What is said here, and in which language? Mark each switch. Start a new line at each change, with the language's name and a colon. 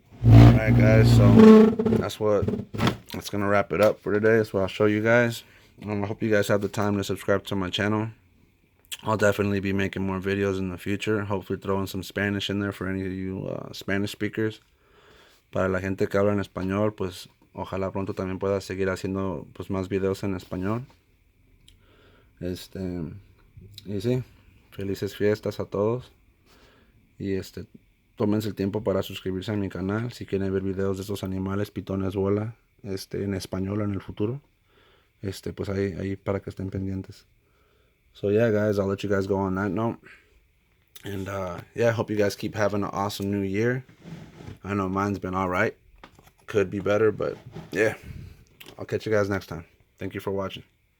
English: Alright guys, so that's gonna wrap it up for today. That's what I'll show you guys. I hope you guys have the time to subscribe to my channel. I'll definitely be making more videos in the future. Hopefully throwing some Spanish in there for any of you Spanish speakers.
Spanish: Para la gente que habla en español, pues ojalá pronto también pueda seguir haciendo pues más videos en español. Y sí, felices fiestas a todos. Y tómense el tiempo para suscribirse a mi canal si quieren ver videos de estos animales, pitones bola, en español en el futuro. Pues ahí para que estén pendientes.
English: So yeah guys, I'll let you guys go on that note. And yeah, I hope you guys keep having an awesome new year. I know mine's been alright. Could be better, but yeah. I'll catch you guys next time. Thank you for watching.